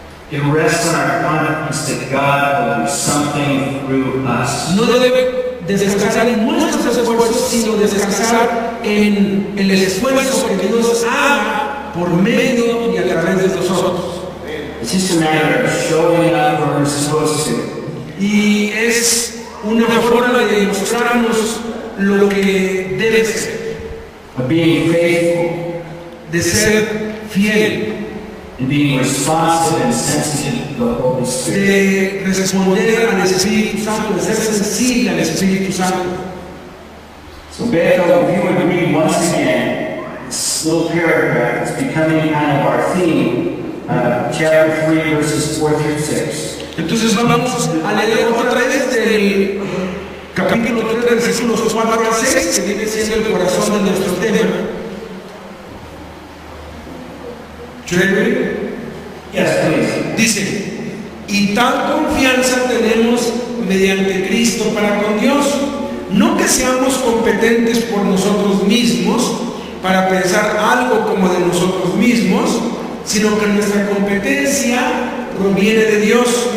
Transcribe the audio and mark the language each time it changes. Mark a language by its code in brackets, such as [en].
[en] It rests on our confidence that God will do something through us. [es] No debe descansar en nuestros esfuerzos, sino descansar en el esfuerzo que Dios haga por medio y a través de nosotros. [en] It's just a matter of showing up where we're supposed to. [es] Y es una forma de mostrarnos lo que debe ser, [en] Of being faithful [es] de ser fiel, [en] and being responsive and sensitive to the Holy Spirit. [es] de responder al Espíritu Santo, de ser sensible al Espíritu Santo. [en] So, Beto, if you would read once again this little paragraph that's becoming kind of our theme, chapter 3, verses 4 through 6. [es] Entonces vamos a leer otra vez del capítulo 3, versículos 4 al 6, que viene siendo el corazón de nuestro tema. [en] Jeremy Yes, please. [es] dice, y tal confianza tenemos mediante Cristo para con Dios, no que seamos competentes por nosotros mismos para pensar algo como de nosotros mismos, sino que nuestra competencia proviene de Dios,